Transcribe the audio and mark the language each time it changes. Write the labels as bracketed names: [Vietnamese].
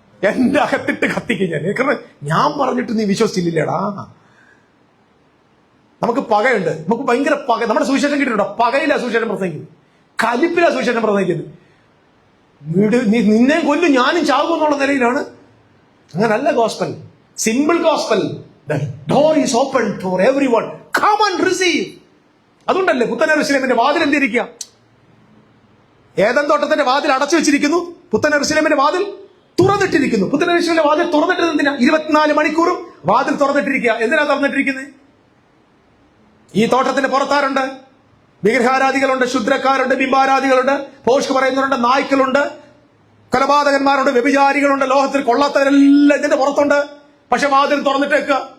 [Malayalam] എന്റെ അകത്തിട്ട് കത്തിക്കും ഞാൻ. കാരണം ഞാൻ പറഞ്ഞിട്ട് നീ വിശ്വസിച്ചില്ലേടാ. നമുക്ക് പകയുണ്ട്, നമുക്ക് ഭയങ്കര പക. നമ്മുടെ സുവിശേഷം കിട്ടിയിട്ടുണ്ടോ? പകയില്ല സുവിശേഷം പ്രസംഗിക്കുന്നത്, കലിപ്പില്ല സുവിശേഷം പ്രസംഗിക്കുന്നത്. നിന്നെ കൊല്ലും ഞാനും ചാകും എന്നുള്ള നിലയിലാണ്. അങ്ങനല്ല gospel. Simple gospel. [English] The door is open for everyone. Come and receive. [Malayalam] അതുകൊണ്ടല്ലേ പുത്തൻ യെരൂശലേമിന്റെ വാതിൽ എന്തിരിക്കുക? ഏദൻ തോട്ടത്തിന്റെ വാതിൽ അടച്ചു വെച്ചിരിക്കുന്നു, പുത്തൻ യെരൂശലേമിന്റെ വാതിൽ തുറന്നിട്ടിരിക്കുന്നു. പുത്തൻ യെരൂശലേമിന്റെ വാതിൽ തുറന്നിട്ടത് എന്തിനാ? 24 മണിക്കൂറും വാതിൽ തുറന്നിട്ടിരിക്കുക. എന്തിനാ തുറന്നിട്ടിരിക്കുന്നത്? ഈ തോട്ടത്തിന്റെ പുറത്താരുണ്ട്? വിഗ്രഹാരാധികളുണ്ട്, ശുദ്രക്കാരുണ്ട്, ബിംബാരാധികളുണ്ട്, പോഷ്ക് പറയുന്നവരുണ്ട്, നായ്ക്കളുണ്ട്, കൊലപാതകന്മാരുണ്ട്, വ്യഭിചാരികളുണ്ട്, ലോകത്തിൽ കൊള്ളാത്തവരെല്ലാം ഇതിന്റെ പുറത്തുണ്ട്. പക്ഷെ വാതിൽ തുറന്നിട്ടേക്കുക.